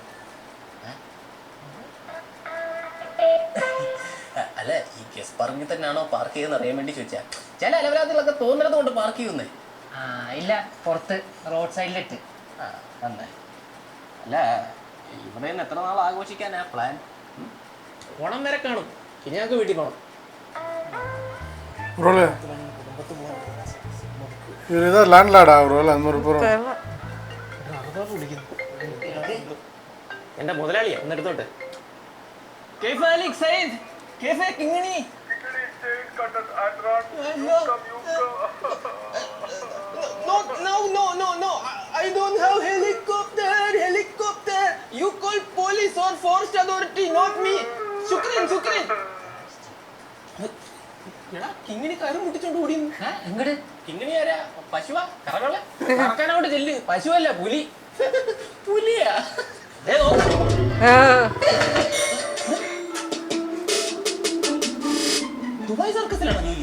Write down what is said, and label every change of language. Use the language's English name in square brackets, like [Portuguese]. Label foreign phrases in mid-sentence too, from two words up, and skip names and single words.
[Malayalam] അല്ല ഈ ഗസ് പറമ്പിൽ തന്നെയാണോ പാർക്ക് ചെയ്യുന്ന അറിയാൻ വേണ്ടി ചോദിച്ചാ. ചില അലവരാതികളൊക്കെ തോന്നുന്നത് കൊണ്ട് പാർക്ക് ചെയ്യുന്നേ. ഇല്ല, പുറത്ത് റോഡ് സൈഡിലിട്ട്. അല്ല ഇവിടെ നിന്ന് എത്ര നാൾ ആഘോഷിക്കാനാ പ്ലാൻ? ഓണം വരെ കാണും. ഇനി ഞങ്ങൾക്ക് വീട്ടിൽ പോകണം. [Tamil] ஒருவேளை இவர் ஏதாவது லேண்ட்லாடா ஒருவேளை அந்த மாதிரி போகிறோம். [Malayalam] എന്റെ മുതലാളിയാ ഒന്നെടുത്തോട്ട്. [English] I don't have helicopter. You call police or forest authority, not me. [Malayalam] ശുക്രൻ. എടാ കിങ്ങിണി കയറും മുട്ടിച്ചോണ്ട് ഓടി. എങ്ങട്? കിങ്ങിണി ആരാ? പശുവാ? കറകളെ കറക്കാനോട് ചെല്ല്. പശുവല്ല, പുലി. പുലിയാ? ദുബായ് സർക്കസിലാണോ ജോലി?